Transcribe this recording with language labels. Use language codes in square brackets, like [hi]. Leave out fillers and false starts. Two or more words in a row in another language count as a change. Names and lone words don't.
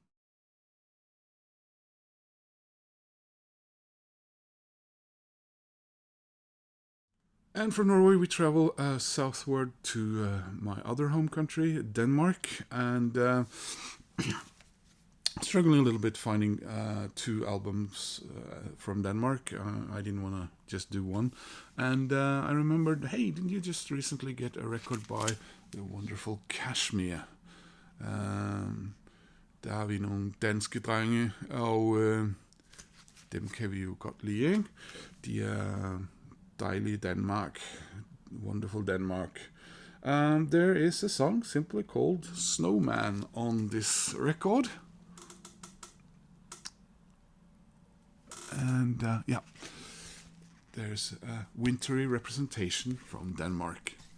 [en] And from Norway we travel southward to my other home country, Denmark, and struggling a little bit finding two albums from Denmark. I didn't want to just do one, and I remembered, hey, didn't you just recently get a record by the wonderful Kashmir? [da] Der har vi nogle danske drenge, og dem kan vi jo godt lide, ikke? De er dejlige Danmark, [en] wonderful Denmark. There is a song simply called Snowman on this record. And there's a wintry representation from Denmark.